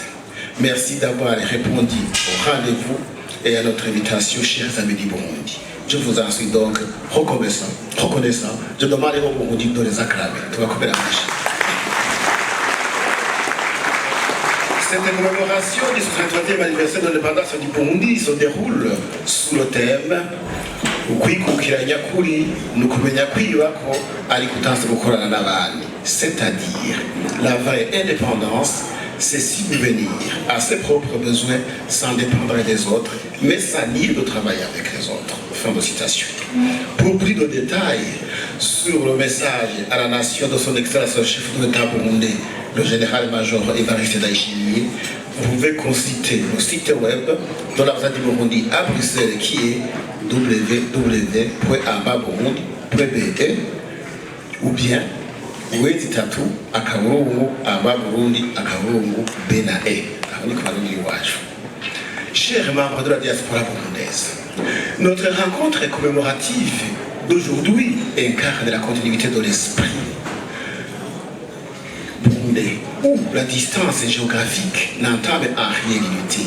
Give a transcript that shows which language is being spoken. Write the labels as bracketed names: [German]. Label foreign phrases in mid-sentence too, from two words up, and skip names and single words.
[French] Merci d'avoir répondu au rendez-vous et à notre invitation, chers amis du Burundi. Je vous en suis donc reconnaissant. Je demande au Burundi de les acclamer. Cette commémoration du 63e anniversaire de l'indépendance du Burundi se déroule sous le thème [Rundi] ukwikukira nyakuri nukumenya kwiyubako ariko utanse gukorana n'abandi, [French] c'est-à-dire la vraie indépendance, c'est subvenir à ses propres besoins sans dépendre des autres, mais sans nier de travailler avec les autres. Fin de citation. Pour plus de détails sur le message à la nation de son excellence chef de l'État burundais, le général-major Évariste Ndayishimiye, vous pouvez consulter le site web de l'ambassade du Burundi à Bruxelles qui est www.ambaburundi.be ou bien wezi tatu akaburungu Burundi akaburungu benae aho ni ku barundi iwacu. Chers membres de la diaspora burundaise, notre rencontre commémorative d'aujourd'hui incarne la continuité de l'esprit burundais, où la distance géographique n'entame en rien l'unité.